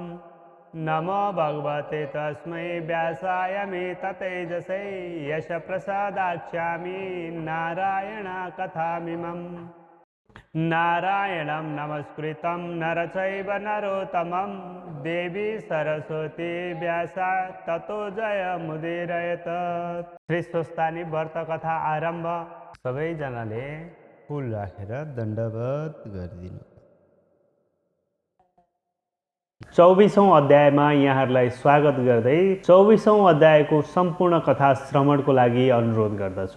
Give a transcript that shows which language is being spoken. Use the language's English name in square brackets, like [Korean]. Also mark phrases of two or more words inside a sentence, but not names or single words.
[Sanskrit] नमो भगवते तस्मै व्यासाय मे ततेजसे यश प्रसादाख्यामि नारायण कथामिमम्। नारायणं नमस्कृतं नर चैव नरोत्तमं देवी सरस्वती व्यासा ततो जयमुदीरयेत्। [Nepali] श्री स्वस्थानी व्रत कथा आरम्भ। सबैजनाले फूल राखेर दण्डवत गरिदिनु। 24औं अध्यायमा यहाँहरूलाई स्वागत गर्दै 24औं अध्यायको सम्पूर्ण कथा श्रवणको लागि अनुरोध गर्दछु।